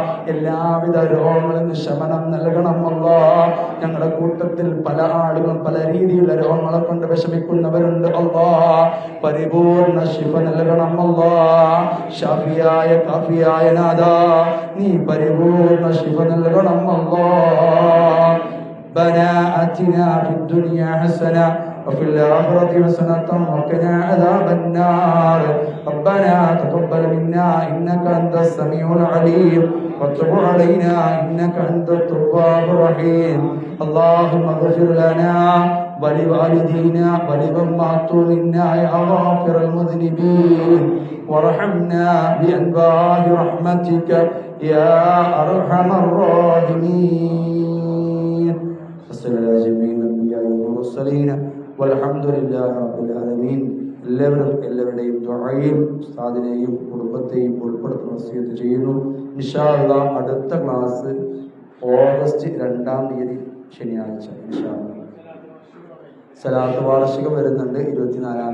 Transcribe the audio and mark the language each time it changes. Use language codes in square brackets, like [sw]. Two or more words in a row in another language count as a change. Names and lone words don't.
[ml] എല്ലാവിധ രോഗങ്ങളിൽ നിന്ന് ശമനം നൽകണം അല്ലാഹ്. ഞങ്ങളുടെ കൂട്ടത്തിൽ പല ആളുകളും പല രീതിയിലുള്ള രോഗങ്ങളെ കൊണ്ട് വിഷമിക്കുന്നവരുണ്ട് അല്ലാഹ്. പരിപൂർണ ശിഫ നൽകണം അല്ലാഹ്. ഷാഫിയായ കാഫിയായ നാഥാ, നീ പരിപൂർണ ശിഫ നൽകണം അല്ലാഹ്. [ar] ربنا آتنا في الدنيا حسنة وفي الآخرة حسنة وقنا عذاب النار. ربنا تقبل منا إنك أنت السميع العليم وتب علينا إنك أنت التواب الرحيم. اللهم اغفر لنا ولوالدينا ولمن ماتوا منا يا غافر المذنبين وارحمنا بأنواع رحمتك يا أرحم الراحمين. صلى الله على جميع الأنبياء والمرسلين والحمد لله رب العالمين. [ml] എല്ലാവരുടെയും ദുആയിൽ ഉസ്താദിനെയും കുടുംബത്തെയും ഉൾപ്പെടുത്തുന്ന വസിയത്ത് ചെയ്യുന്നു. [ar] إن شاء الله [ml] അടുത്ത ക്ലാസ് ഓഗസ്റ്റ് 2-ാം തീയതി ശനിയാഴ്ച [ar] إن شاء الله. [ml] സലാത്ത് വാർഷികം വരുന്നുണ്ട് 24-ാം